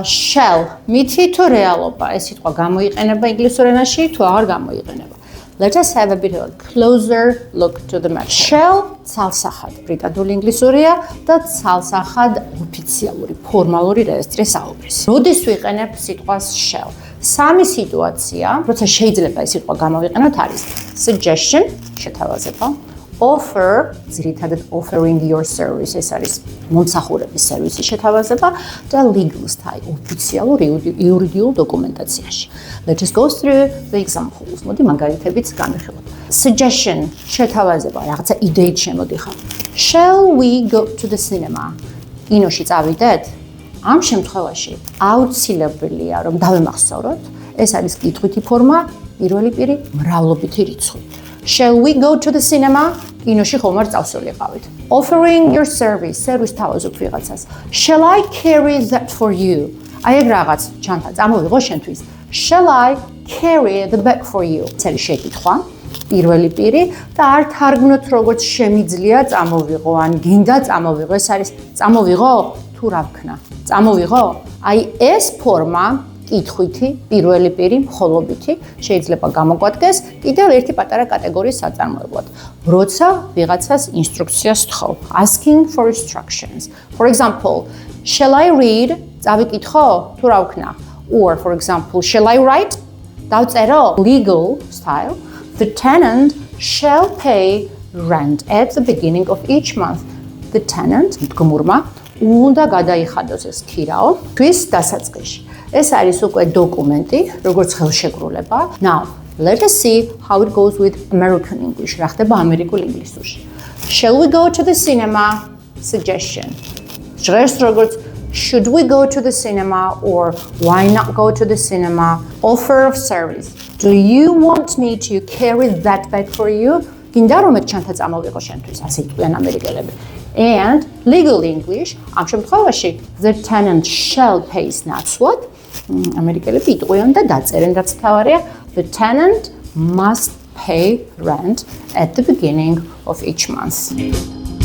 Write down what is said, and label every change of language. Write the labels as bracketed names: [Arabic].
[Georgian] Shall მითი თუ რეალობა ეს სიტყვა გამოიყენება ინგლისურ ენაში თუ აღარ გამოიყენება. [English] Let us have a bit of a closer look to the matter. [Georgian] Shall ცალსახად ბრიტანული ინგლისურია და ცალსახად ოფიციალური ფორმალური რეესტრის საუბრის. როდის ვიყენებ სიტყვას shall? Სამი სიტუაცია, როცა შეიძლება ეს სიტყვა გამოვიყენოთ არის suggestion, შეთავაზება, offer, ძირითადად [English] offering your service, [Georgian] ეს არის მომსახურების სერვისის შეთავაზება და [English] legal style, [Georgian] ოფიციალურ იურიდიულ დოკუმენტაციაში. [English] Let us go through the examples. [Georgian] მოდი მაგალითებიც განვიხილოთ. Suggestion, შეთავაზება, რაღაცა იდეით შემოდიხარ. [English] Shall we go to the cinema? [Georgian] კინოში წავიდეთ? ამ შემთხვევაში აუცილებელია რომ დავემახსოვროთ, ეს არის კითხვითი ფორმა, პირველი პირი მრავლობითი რიცხვი. [English] Shall we go to the cinema? [Georgian] კინოში ხომ არ წავსულიყავით. [English] Offering your service, [Georgian] სერვის თავაზობ ვიღაცას. [English] Shall I carry that for you? [Georgian] აი ეგ რაღაც ჩანთა წამოვიღო შენთვის. [English] Shall I carry the bag for you? [Georgian] წელი შეკითხვა. პირველი პირი და არ თარგმნოთ როგორც შემიძლია წამოვიღო ან გინდა წამოვიღო. ეს არის წამოვიღო თუ რა ვქნა? წამოვიღო? აი ეს ფორმა კითხვითი, პირველი პირი, მხოლობითი შეიძლება გამოგვადგეს კიდევ ერთი პატარა კატეგორიის საწარმოებლად. როცა ვიღაცას ინსტრუქციას თხოვ, [English] asking for instructions. For example, shall I read? [Georgian] წავიკითხო? თუ რა ვქნა? [English] Or for example, shall I write? [Georgian] დავწერო? [English] Legal style. The tenant shall pay rent at the beginning of each month. The tenant, [Georgian] მდგომურმა, უნდა გადაიხადოს ეს ქირაო თვის დასაწყისში. ეს არის უკვე დოკუმენტი, როგორც ხელშეკრულება. [English] Now, let us see how it goes with American English. [Georgian] რა ხდება ამერიკულ ინგლისურში. [English] Shall we go to the cinema? Suggestion. [Georgian] ჟღერს როგორც [English] should we go to the cinema or why not go to the cinema? Offer of service. Do you want me to carry that bag for you? [Georgian] გინდა რომ ეს ჩანთა წამოვიღო შენთვის, ასე იყვიან ამერიკელები. [English] And legal English, [Georgian] ამ შემთხვევაში [English] the tenant shall pay what? [Georgian] ამერიკელები იტყვიან და დაწერენ რაც თავარია, [English] the tenant must pay rent at the beginning of each month.